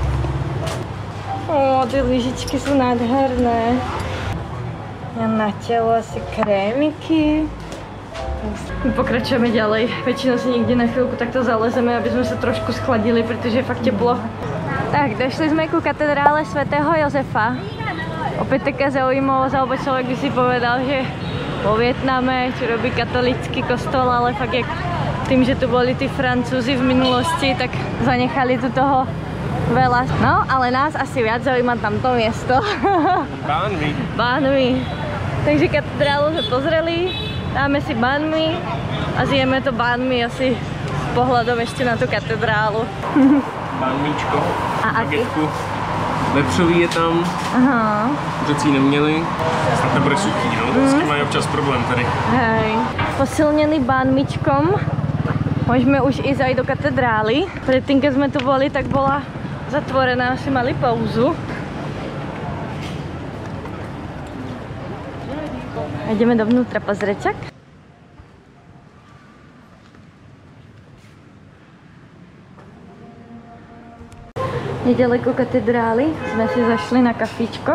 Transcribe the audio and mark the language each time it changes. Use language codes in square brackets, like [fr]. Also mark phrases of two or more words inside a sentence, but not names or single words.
[cs] Ty lyžičky jsou nádherné. A na tělo asi krémiky. [sk] My pokračujeme ďalej. [cs] Většinou si někdy na chvilku takto zalezeme, aby jsme se trošku schladili, protože je fakt teplo. [sk] Tak, došli jsme ku katedrále svätého Josefa. Opět také zaujímavosť, alebo člověk by si povedal, že vo Vietname, čo robí katolický kostol, ale fakt jak tým, že tu boli tí Francúzi v minulosti, tak zanechali tu toho veľa. No, ale nás asi viac zaujíma tamto miesto. Banh Mi. Banh Mi. Takže katedrálu sme pozreli, dáme si Banh Mi a zjeme to Banh Mi asi s pohľadom ešte na tú katedrálu. Banh Mičko. [cs] A bagetku. Vepřový je tam. Aha. Řecí neměli. Snad nebude suchý, no. S tím mají občas problém tady. [sk] Hej. Posilnený Banh Mičkom. Môžeme už ísť aj do katedrály. Predtým, keď sme tu boli, tak bola zatvorená, asi mali pauzu. A ideme dovnútra pozrieť. [cs] Nedaleko katedrály sme si zašli na kafíčko.